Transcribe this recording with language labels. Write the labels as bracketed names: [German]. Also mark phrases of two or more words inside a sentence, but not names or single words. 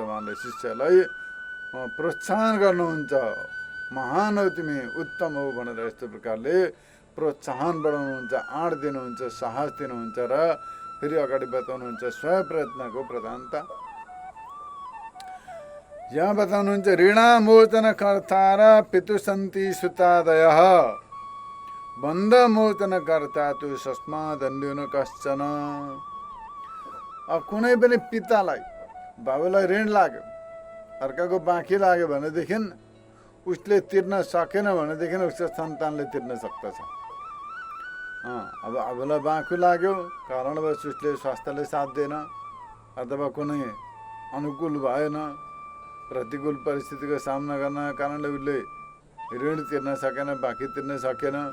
[Nepali] उहाँले शिष्यलाई प्रोत्साहन गर्नुहुन्छ, महान हो तिमी, उत्तम हो भनेर यस्तो प्रकारले प्रोत्साहन बढाउनुहुन्छ, आँट दिनुहुन्छ, साहस दिनुहुन्छ र फेरि अगाडि बताउनुहुन्छ स्वयं प्रयत्नको प्रधानता। यहाँ बताउनुहुन्छ [Sanskrit] ऋणामोचन कर्ता र पितुसन्ति सुतादयः बन्धमोचन कर्ता तु सस्मादन्यो कश्चन। [Nepali] अब कुनै पनि पितालाई, बाबुलाई ऋण लाग्यो, अर्काको बाँकी लाग्यो भनेदेखि उसले तिर्न सकेन भनेदेखि उसको सन्तानले तिर्न सक्दछ। अब आफूलाई बाँकी लाग्यो, कारणवश उसले स्वास्थ्यले साथ दिएन अथवा कुनै अनुकूल भएन, प्रतिकूल परिस्थितिको सामना गर्न कारणले उसले ऋण तिर्न सकेन, बाँकी तिर्न सकेन।